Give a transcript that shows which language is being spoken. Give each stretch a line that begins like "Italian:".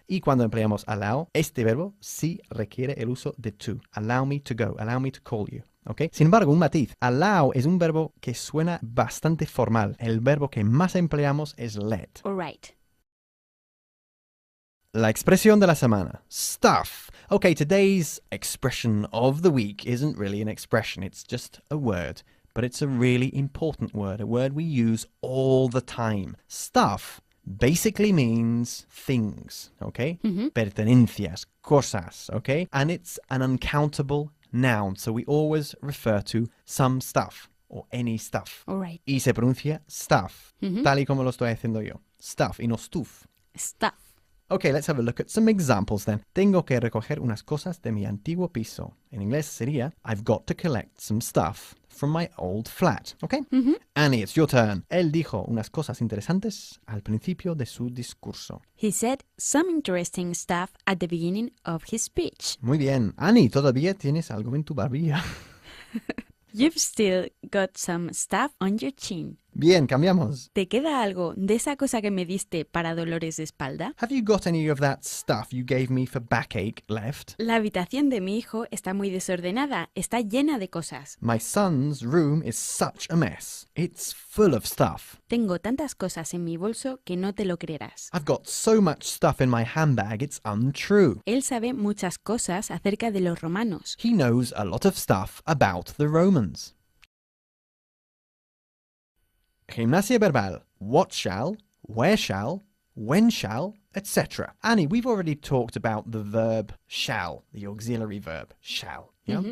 Spanish: Y cuando empleamos allow, este verbo sí requiere el uso de to.
English: Allow me to go, allow me to call you, ¿ok?
Spanish: Sin embargo, un matiz. Allow es un verbo que suena bastante formal. El verbo que más empleamos es let.
English: All right.
Spanish: La expresión de la semana.
English: Stuff. Okay, today's expression of the week isn't really an expression. It's just a word. But it's a really important word, a word we use all the time. Stuff basically means things, okay?
Spanish: Pertenencias, cosas,
English: okay? And it's an uncountable noun, so we always refer to some stuff or any stuff. All right.
Spanish: Y se pronuncia stuff,
English: tal y como lo estoy haciendo yo. Stuff y no stuff. Stuff. Okay, let's have a look at some examples then.
Spanish: Tengo que recoger unas cosas de mi antiguo piso. En inglés sería,
English: I've got to collect some stuff from my old flat. Okay? Annie, it's your turn.
Spanish: Él dijo unas cosas interesantes al principio de su discurso.
English: He said some interesting stuff at the beginning of his speech.
Spanish: Muy bien. Annie, ¿todavía tienes algo en tu barbilla?
English: You've still got some stuff on your chin.
Spanish: Bien, cambiamos. ¿Te queda algo de esa cosa que me diste para dolores de espalda?
English: Have you got any of that stuff you gave me for backache left?
Spanish: La habitación de mi hijo está muy desordenada, está llena de cosas.
English: My son's room is such a mess. It's full of stuff.
Spanish: Tengo tantas cosas en mi bolso que no te lo creerás.
English: I've got so much stuff in my handbag, it's untrue.
Spanish: Él sabe muchas cosas acerca de los romanos.
English: He knows a lot of stuff about the Romans.
Spanish: Gimnasia verbal.
English: What shall, where shall, when shall, etc. Annie, we've already talked about the verb shall, the auxiliary verb shall. Yeah?